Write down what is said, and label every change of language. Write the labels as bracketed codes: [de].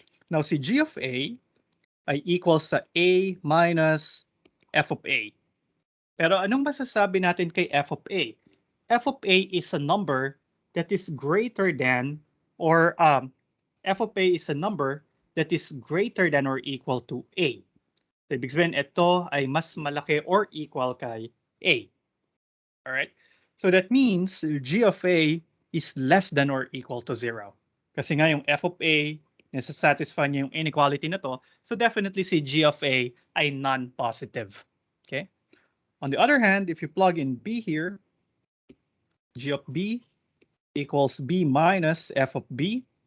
[tl] Now si g of a ay equals sa a minus f of a. Pero anong masasabi natin kay f of a? [en] F of a is a number that is greater than, or f of a is a number that is greater than or equal to a. [tl] So, ibig sabihin, ito ay mas malaki or equal kay a. [en] Alright? So that means g of a is less than or equal to 0. [tl] Kasi nga yung f of a, nasa-satisfy niya yung inequality na to. [en] So definitely si g of a ay non-positive. Okay? On the other hand, if you plug in b here, g of b equals b minus f of b.